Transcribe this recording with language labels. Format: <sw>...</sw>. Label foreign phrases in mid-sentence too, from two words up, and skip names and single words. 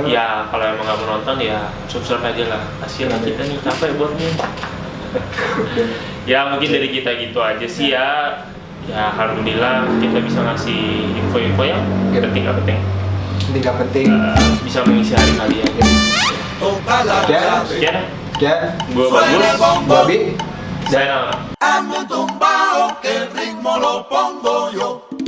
<id>Ya kalau emang nggak mau nonton ya subscribe aja lah. Kasihan lah kita nih capek buatnya. Ya mungkin dari kita gitu aja sih ya. Ya alhamdulillah kita bisa ngasih info-info yang Iya. penting nggak penting. Penting gak penting. Bisa mengisi hari kalian.</id> <es>toca la</es> <id>Ya.</id> <es>clave.</es> <id>Sekian, Ya, gue</id> <es>Suena el</es> <id>bagus.</id> <es>bombo,</es> <id>Babi. Saya Nala.</id> <es>hazme un tumbao que el ritmo lo pongo yo.</es>